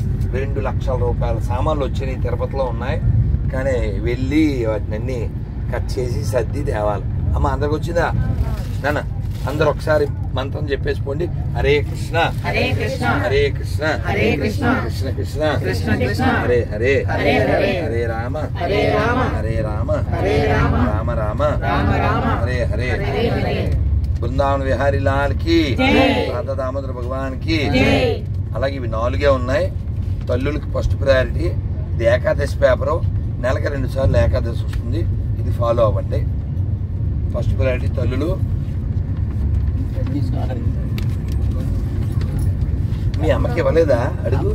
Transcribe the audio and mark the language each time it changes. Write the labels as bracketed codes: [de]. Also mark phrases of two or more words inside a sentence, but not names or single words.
[te] 2 లక్షల రూపాయల సామాన్లు వచ్చినాయి, తిరుపతిలో ఉన్నాయి. కానీ వెళ్ళి వాటిని అన్ని కట్ చేసి సర్ది తేవాలి. అమ్మ అందరికి వచ్చిందా? నాన్న అందరు ఒకసారి మంత్రం చెప్పేసిపోండి. హరే కృష్ణ హరే కృష్ణ హరే కృష్ణ హరే కృష్ణ కృష్ణ కృష్ణ కృష్ణ కృష్ణ హరే హరే హరే హరే హరే రామ హరే రామ హరే రామ హరే రామ రామ రామ రామ రామ హరే హరే హరే హరే. బృందావన విహారీ లాల్ కి, రాధా దామోదర భగవాన్ కి. అలాగే ఇవి 4 ఉన్నాయి. తల్లులకి [en] first priority. [te] ఇది ఏకాదశి పేపరు, నెలకు 2 సార్లు ఏకాదశి వస్తుంది. ఇది ఫాలో అవ్వండి. [en] first priority [te] తల్లులు. మీ అమ్మకి ఇవ్వలేదా అడుగు?